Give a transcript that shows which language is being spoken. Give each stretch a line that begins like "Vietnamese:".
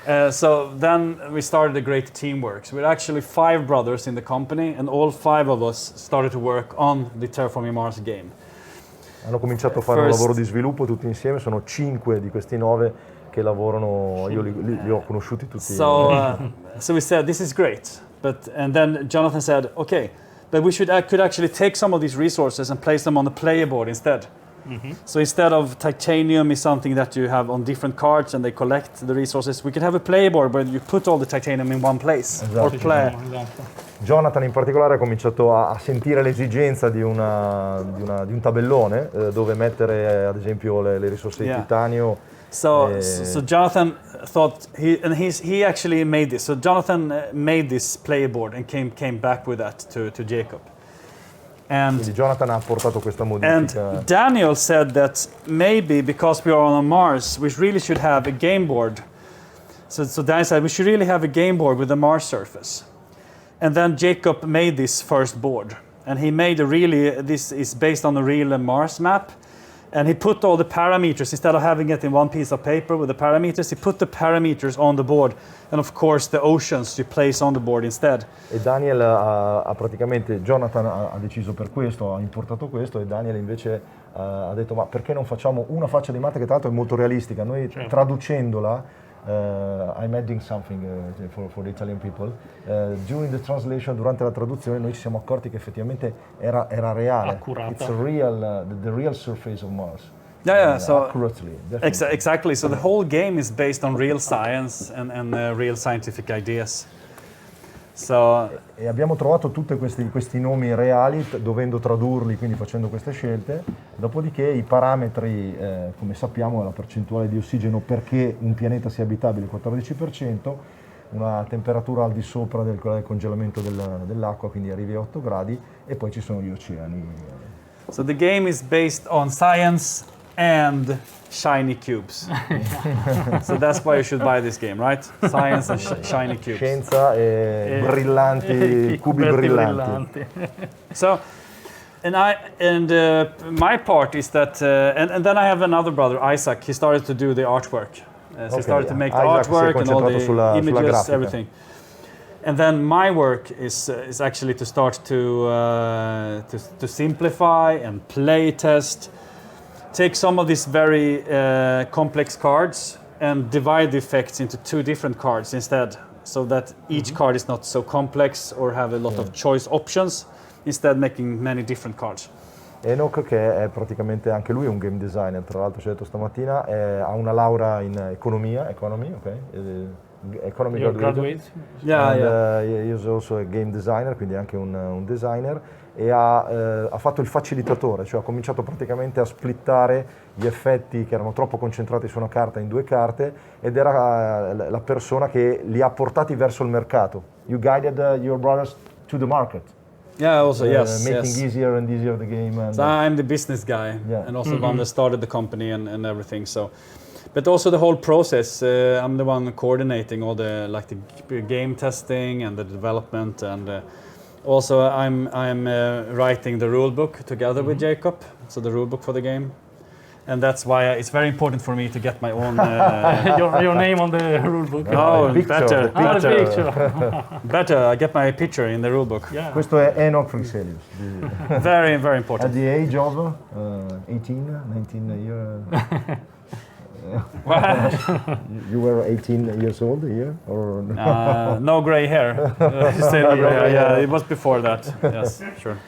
English: So then we started a great teamwork. So we're actually 5 brothers in the company, and all 5 of us started to work on the Terraforming Mars game.
Italian: Hanno cominciato a fare un lavoro di sviluppo tutti insieme, sono 5 di questi 9 che lavorano, io li ho conosciuti tutti.
English: So we said, this is great, and then Jonathan said, okay, but could actually take some of these resources and place them on the player board instead. Mm-hmm. So instead of titanium is something that you have on different cards and they collect the resources, we could have a player board where you put all the titanium in one place.
Italian: Esatto.
English: Or play.
Italian: Jonathan in particolare ha cominciato a sentire l'esigenza di un tabellone dove mettere ad esempio le risorse di titanio.
English: So Jonathan thought he actually made this. So Jonathan made this player board and came back with that to Jacob.
Italian: Quindi Jonathan ha portato questa modifica.
English: And Daniel said that maybe because we are on Mars, we really should have a game board. So Daniel said we should really have a game board with a Mars surface. And then Jacob made this first board, and he made this is based on a real Mars map. And he put all the parameters, instead of having it in one piece of paper with the parameters, he put the parameters on the board. And of course the oceans you place on the board instead.
Italian: E Daniel ha praticamente, Jonathan ha deciso per questo, ha importato questo, e Daniel invece ha detto ma perché non facciamo una faccia di Marte che tra l'altro è molto realistica. Noi traducendola,
English: I'm adding something for the Italian people. During the translation,
Italian: durante la traduzione, noi ci siamo accorti che effettivamente era reale. Accurata.
English: It's a real, the real surface of Mars. So accurately. Exactly. So the whole game is based on real science and real scientific ideas.
Italian: E abbiamo trovato tutti questi nomi reali, dovendo tradurli, quindi facendo queste scelte. Dopodiché i parametri, come sappiamo, la percentuale di ossigeno perché un pianeta sia abitabile è il 14%, una temperatura al di sopra del congelamento dell'acqua, quindi arrivi a 8 gradi, e poi ci sono gli oceani.
English: So the game is based on science and shiny cubes. So that's why you should buy this game, right? Science and shiny cubes.
Italian: Scienza e brillanti, cubi brillanti.
English: So, my part is that, and then I have another brother, Isaac. He started to do the artwork. So he started to make the artwork and all the images, everything. And then my work is actually to start to simplify and play test. Take some of these very complex cards and divide the effects into 2 different cards instead, so that each card is not so complex or have a lot of choice options, instead making many different cards.
Italian: Enoch, che è praticamente anche lui un game designer, tra l'altro ci ha detto stamattina, ha una laurea in economy, ok?
English: Economy graduate. He is also a game designer,
Italian: quindi anche un designer, e ha fatto il facilitatore, cioè ha cominciato praticamente a splittare gli effetti che erano troppo concentrati su una carta in 2 carte, ed era la persona che li ha portati verso il mercato.
English: You guided your brothers to the market. Yeah, also making easier and easier the game. And so I'm the business guy, and also the one that started the company and everything. So, but also the whole process. I'm the one coordinating all the game testing and the development, and also I'm writing the rule book together with Jacob. So the rule book for the game. And that's why it's very important for me to get my own... your name on the rule book. Oh, picture. Better, I get my picture in the rule book. Yeah.
Italian: Questo è Enoch Fryxelius.
English: Very, very important. At the age of 18, 19 years. You were 18 years old here? Or no gray hair. Still no gray hair. Yeah, it was before that. Yes, sure.